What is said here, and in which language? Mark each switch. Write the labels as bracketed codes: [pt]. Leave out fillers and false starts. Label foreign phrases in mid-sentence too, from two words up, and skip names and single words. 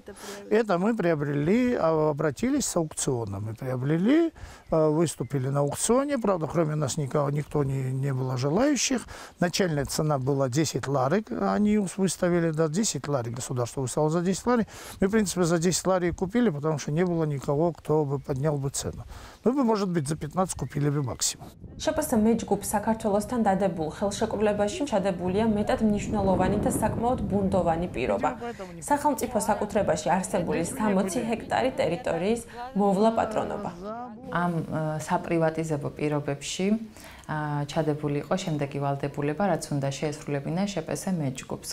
[ru] это мы приобрели, обратились с аукциона, мы приобрели, выступили на аукционе, правда, кроме нас никто не было желающих. Начальная цена была 10 ларек, они выставили, да, 10 ларек, государство выставило за 10 ларек. Мы, в принципе, за 10 ларек купили, потому что не было никого, кто бы поднял бы цену. Мы бы, может быть, за 15 купили бы максимум. [ka] შპს მეჯგუფ საქართველოსთან დადებულ ხელშეკრულებაში ჩადებულია მეტად მნიშვნელოვანი და საკმაოდ ბუნდოვანი პირობა. სახელმწიფო საკუთრებაში არსებული 60 ჰექტარი ტერიტორიის მოვლა პატრონობა. ამ საპრივატიზებო პირობებში ჩადებული იყო შემდეგი ვალდებულება, რაც უნდა შეესრულებინა შპს მეჯგუფს.